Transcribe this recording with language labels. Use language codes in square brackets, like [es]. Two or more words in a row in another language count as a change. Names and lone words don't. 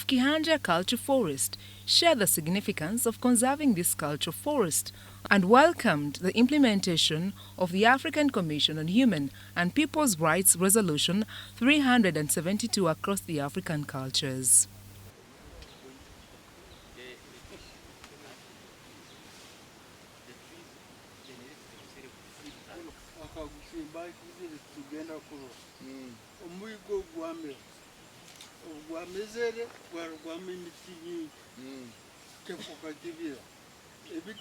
[en] Kihanja Culture Forest, share the significance of conserving this culture forest and welcomed the implementation of the African Commission on Human and People's Rights Resolution 372 across the African cultures. [nyo] Omwigo gwamezere gwama emiti nyingi kefuka kibira ebiti